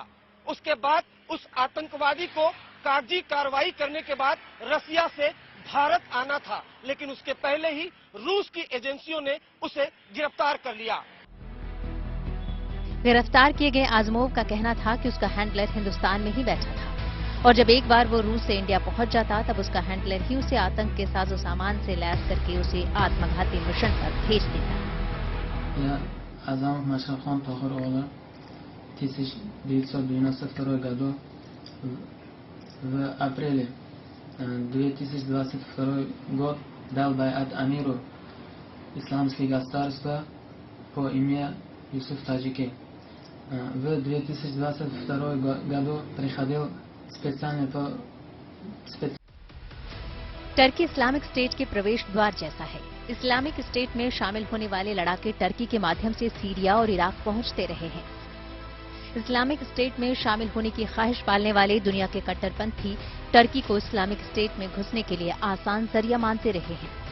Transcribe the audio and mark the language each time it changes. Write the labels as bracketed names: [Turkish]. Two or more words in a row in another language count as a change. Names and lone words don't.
[Hindi] उसके बाद उस आतंकवादी को कागजी कार्रवाई करने के बाद रसिया से भारत आना था, लेकिन उसके पहले ही रूस की एजेंसियों ने उसे गिरफ्तार कर लिया। गिरफ्तार किए गए आजमोव का कहना था कि उसका हैंडलर हिंदुस्तान में ही बैठा था और जब एक बार वो रूस से इंडिया पहुंच जाता तब उसका हैंडलर ही उसे आतंक के साजो सामान से लैस करके उसे आत्मघाती मिशन पर भेज देता। [Russian] В апреле 2022 год дал байат амиру исламских государства по имени Юсуф Таджики. В 2022 году приходил специальный [Hindi] टर्की इस्लामिक स्टेट के प्रवेश द्वार जैसा है। इस्लामिक स्टेट में शामिल होने वाले लड़ाके टर्की के माध्यम से सीरिया और इराक पहुंचते रहे हैं। इस्लामिक स्टेट में शामिल होने की ख्वाहिश पालने वाले दुनिया के कट्टरपंथी टर्की को इस्लामिक स्टेट में घुसने के लिए आसान जरिया मानते रहे हैं।